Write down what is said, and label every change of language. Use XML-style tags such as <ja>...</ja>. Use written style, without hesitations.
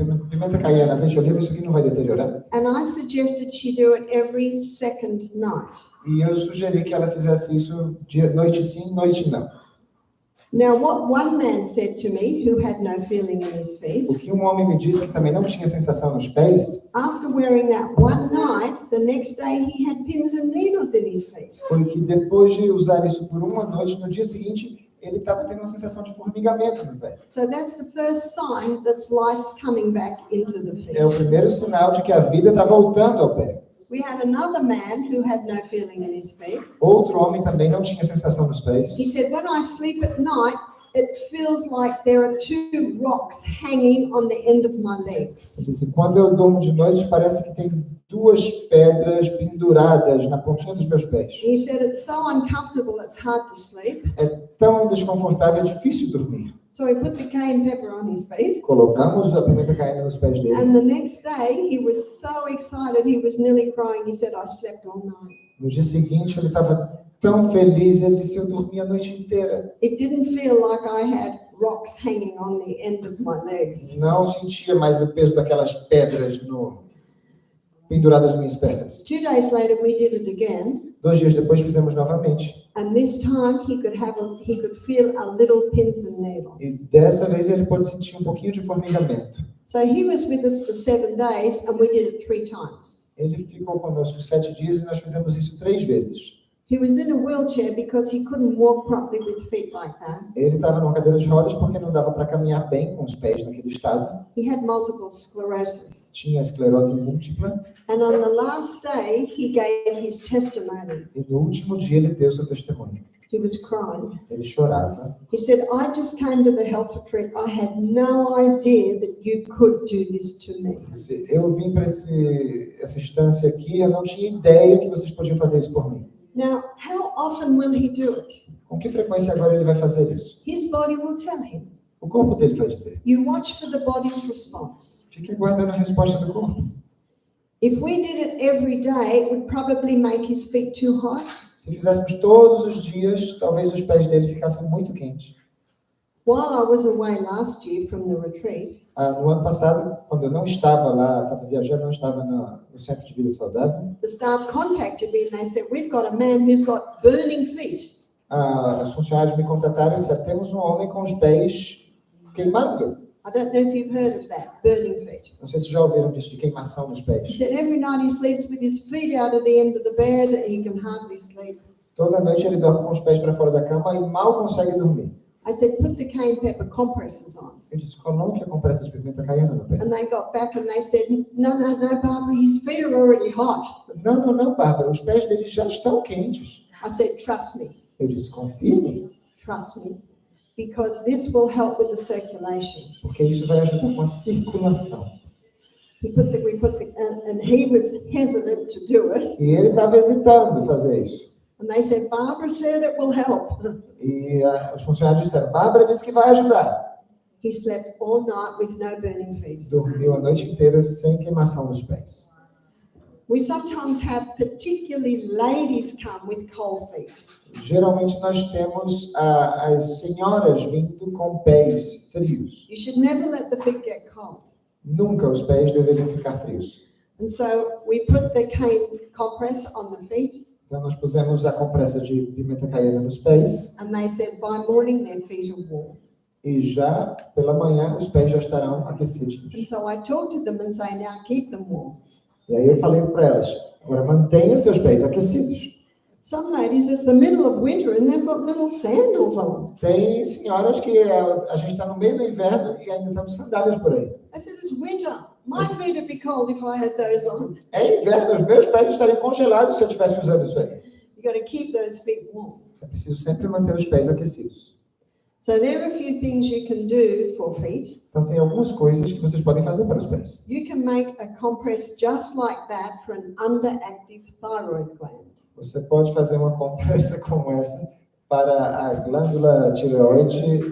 <pt>Pimenta caiena, azeite de oliva, isso aqui não vai deteriorar.</pt> <en>And I suggested she do it every second night.</en> <pt>E eu sugeri que ela fizesse isso noite sim, noite não.</pt> <en>Now, what one man said to me, who had no feeling in his feet,</en> <pt>O que um homem me disse que também não tinha sensação nos pés,</pt> <en>after wearing that one night, the next day he had pins and needles in his feet.</en> <pt>foi que depois de usar isso por uma noite, no dia seguinte, ele estava tendo uma sensação de formigamento no pé.</pt> <en>So that's the first sign that life's coming back into the feet.</en> <pt>É o primeiro sinal de que a vida está voltando ao pé.</pt> <en>We had another man who had no feeling in his feet.</en> <pt>Outro homem também não tinha sensação nos pés.</pt> <en>He said, when I sleep at night, it feels like there are 2 rocks hanging on the end of my legs.</en> <pt>Ele disse, quando eu durmo de noite, parece que tem 2 pedras penduradas na pontinha dos meus pés.</pt> <en>He said, it's so uncomfortable, it's hard to sleep.</en> <pt>É tão desconfortável, é difícil dormir.</pt> <en>So he put the cayenne pepper on his feet.</en> <pt>Colocamos a pimenta caiena nos pés dele.</pt> <en>And the next day, he was so excited, he was nearly crying. He said, I slept all night.</en> <pt>No dia seguinte, ele estava tão feliz, ele disse, eu dormi a noite inteira.</pt> <en>It didn't feel like I had rocks hanging on the end of my legs.</en> <pt>Não sentia mais o peso daquelas pedras penduradas nas minhas pernas.</pt> <en>2 days later, we did it again.</en> <pt>2 dias depois, fizemos novamente.</pt> <en>And this time, he could feel a little pins and needles.</en> <pt>E dessa vez, ele pôde sentir um pouquinho de formigamento.</pt> <en>So he was with us for 7 days, and we did it 3 times.</en> <pt>Ele ficou conosco 7 dias e nós fizemos isso 3 vezes.</pt> <en>He was in a wheelchair because he couldn't walk properly with feet like that.</en> <pt>Ele estava numa cadeira de rodas porque não dava para caminhar bem com os pés naquele estado.</pt> <en>He had multiple sclerosis.</en> <pt>Tinha esclerose múltipla.</pt> <en>And on the last day, he gave his testimony.</en> <pt>E no último dia, ele deu seu testemunho.</pt> <en>He was crying.</en> <pt>Ele chorava.</pt> <en>He said, I just came to the health retreat. I had no idea that you could do this to me.</en> <pt>Eu vim para essa instância aqui, eu não tinha ideia que vocês podiam fazer isso por mim.</pt> <en>Now, how often will he do it?</en> <pt>Com que frequência agora ele vai fazer isso?</pt> <en>His body will tell him.</en> <pt>O corpo dele vai dizer.</pt> <en>You watch for the body's response.</en> <pt>Fique aguardando a resposta do corpo.</pt> <en>If we did it every day, it would probably make his feet too hot.</en> <pt>Se fizéssemos todos os dias, talvez os pés dele ficassem muito quentes.</pt> <en>While I was away last year from the retreat,</en> <pt>No ano passado, quando eu não estava lá, estava viajando, não estava no Centro de Vida Saudável,</pt> <en>the staff contacted me and they said, we've got a man who's got burning feet.</en> <pt>os funcionários me contataram e disseram, temos um homem com os pés queimando.</pt> <en>I don't know if you've heard of that, burning feet.</en> <pt>Não sei se já ouviram disso, de queimação nos</pt> <en>He</en> <pt>pés.</pt> <en>said every night he sleeps with his feet out of the end of the bed and he can hardly sleep.</en> <pt>Toda noite ele dorme com os pés para fora da cama e mal consegue dormir.</pt> <en>I said, put the cayenne pepper compresses on.</en> <pt>Eu disse, coloque a compressa de pimenta caiena no pé.</pt> <en>And they got back and they said, no, Barbara, his feet are already hot.</en> <pt>Não, Bárbara, os pés dele já estão quentes.</pt> <en>I said, trust me,</en> <pt>Eu disse, confie em mim,</pt> <en>because this will help with the circulation.</en> <pt>porque isso vai ajudar com a circulação.</pt> <en>And he was hesitant to do it.</en> <pt>E ele estava hesitando em fazer isso.</pt> <en>And they said, Barbara said it will help.</en> <pt>E os funcionários disseram, Bárbara disse que vai ajudar.</pt> <en>He slept all night with no burning feet.</en> <pt>Dormiu a noite inteira sem queimação dos pés.</pt> <en>We sometimes have particularly ladies come with cold feet.</en> <pt>Geralmente nós temos as senhoras vindo com pés frios.</pt> <en>You should never let the feet get cold.</en> <pt>Nunca os pés deveriam ficar frios.</pt> <en>And so we put the cane compress on the feet,</en> <pt>Então nós pusemos a compressa de pimenta caiena nos pés</pt> <en>and they said by morning their feet are warm.</en> <pt>e já pela manhã os pés já estarão aquecidos.</pt> <en>And so I talked to them and say, now keep them warm.</en> <pt>E aí eu falei para elas, agora mantenha seus pés aquecidos.</pt> <en>Some ladies, it's the middle of winter and they've got little sandals on.</en> <pt>Tem senhoras que a gente está no meio do inverno e ainda estamos sandálias por aí.</pt> <en>I said, it's winter. My feet would be cold if I had those on.</en> <pt>É inverno, os meus pés estariam congelados se eu estivesse usando isso aí.</pt> <en>You got to keep those feet warm.</en> <pt>É preciso sempre manter os pés aquecidos.</pt> <en>So there are a few things you can do for feet.</en> <pt>Então tem algumas coisas que vocês podem fazer para os pés.</pt> <en>You can make a compress just like that for an underactive thyroid gland.</en> <pt>Você pode fazer uma compressa como essa para a glândula tireoide</pt>